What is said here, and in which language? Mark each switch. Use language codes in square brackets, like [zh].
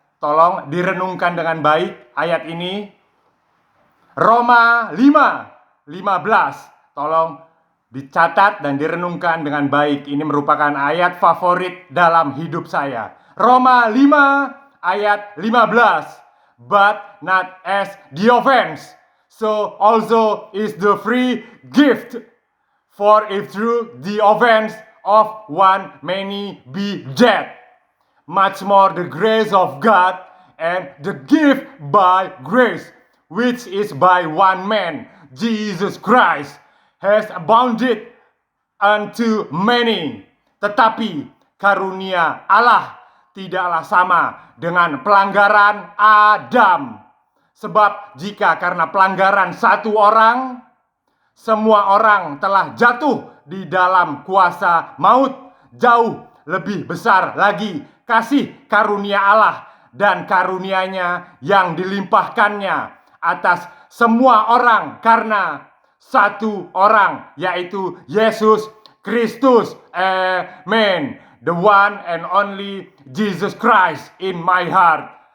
[id] Tolong direnungkan dengan baik ayat ini. Roma 5:15. Tolong dicatat dan direnungkan dengan baik. Ini merupakan ayat favorit dalam hidup saya. Roma 5 ayat 15. [en] But not as the offense, so also is the free gift. For if through the offense of one many be dead, much more the grace of God and the gift by grace, which is by one man, Jesus Christ, has abounded unto many. [id] Tetapi karunia Allah tidaklah sama dengan pelanggaran Adam. Sebab jika karena pelanggaran satu orang, semua orang telah jatuh di dalam kuasa maut, jauh lebih besar lagi kasih karunia Allah dan karunia-Nya yang dilimpahkannya atas semua orang karena satu orang, yaitu Yesus Kristus. Amen. [en] The one and only Jesus Christ in my heart.